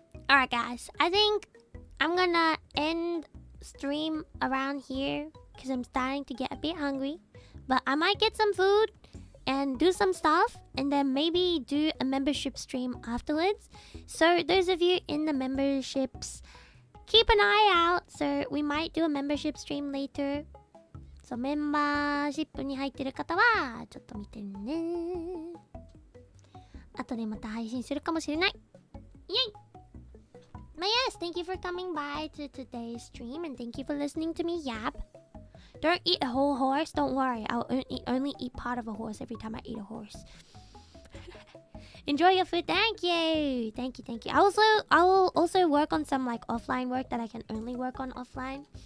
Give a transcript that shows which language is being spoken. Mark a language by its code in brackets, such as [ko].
[en] Alright guys, I think I'm gonna end stream around here because I'm starting to get a bit hungry. But I might get some food and do some stuff and then maybe do a membership stream afterwards. So those of you in the memberships, keep an eye out. So we might do a membership stream later. [ja] そう、メンバーシップに入ってる方はちょっと見てね。後でまた配信するかもしれない。イエイ。 [en] But yes, thank you for coming by to today's stream and thank you for listening to me yap. Don't eat a whole horse. Don't worry, I'll only eat part of a horse every time I eat a horse. Enjoy your food. Thank you. Thank you, thank you. I will also work on some like offline work that I can only work on offline.